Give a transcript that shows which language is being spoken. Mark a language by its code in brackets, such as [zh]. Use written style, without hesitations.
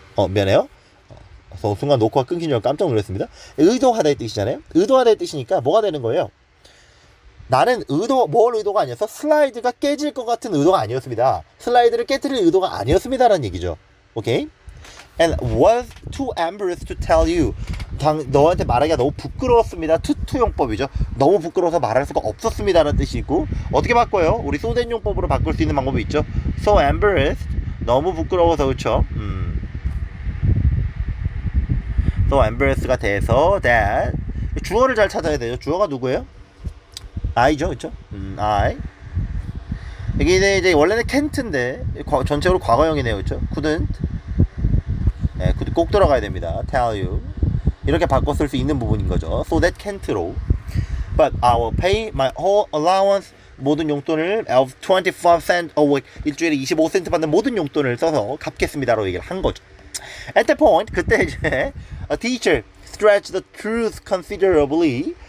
[ko] 미안해요. 순간 녹화가 끊긴 줄 깜짝 놀랐습니다. 의도하다의 뜻이잖아요. 의도하다의 뜻이니까 뭐가 되는 거예요? 나는 뭘 의도가 아니어서 슬라이드가 깨질 것 같은 의도가 아니었습니다. 슬라이드를 깨뜨릴 의도가 아니었습니다라는 얘기죠. 오케이? [en] And was too embarrassed to tell you. [ko] 너한테 말하기가 너무 부끄러웠습니다. 투투용법이죠. 너무 부끄러워서 말할 수가 없었습니다라는 뜻이고, 어떻게 바꿔요? 우리 so that 용법으로 바꿀 수 있는 방법이 있죠. [en] So embarrassed, [ko] 너무 부끄러워서, 그렇죠? So embarrassed가 돼서 that. 주어를 잘 찾아야 돼요. 주어가 누구예요? I죠, 그렇죠? I. 여기는 이제 원래는 can't인데 전체적으로 과거형이네요, 그렇죠? couldn't. 네, 꼭 들어가야 됩니다. tell you. 이렇게 바꿔 쓸 수 있는 부분인 거죠. so that can't로. [en] But I will pay my whole allowance. [ko] 모든 용돈을 [en] of 25 cents a week. [ko] 일주일에 25센트 받는 모든 용돈을 써서 갚겠습니다라고 얘기를 한 거죠. [en] At that point, [ko] 그때 이제 [en] a teacher stretched the truth considerably.